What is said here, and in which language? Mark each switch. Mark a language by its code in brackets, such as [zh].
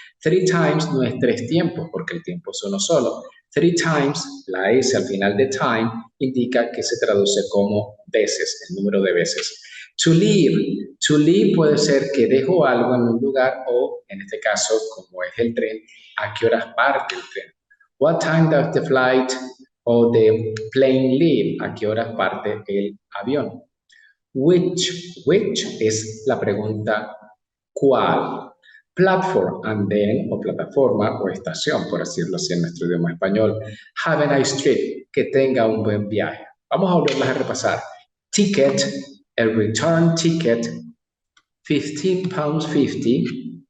[en] 3 times [es] no es 3 tiempos, porque el tiempo es uno solo. 3 times, la S al final de time, indica que se traduce como veces, el número de veces. [en] To leave [es] puede ser que dejo algo en un lugar o, en este caso, como es el tren, ¿a qué horas parte el tren? [en] What time does the flight or the plane leave? [es] ¿A qué horas parte el avión? Which es la pregunta ¿cuál? Platform, andén o plataforma o estación, por decirlo así en nuestro idioma español. [en] Have a nice trip, [es] que tenga un buen viaje. Vamos a volverlas a repasar. Ticket, el return ticket, £15.50.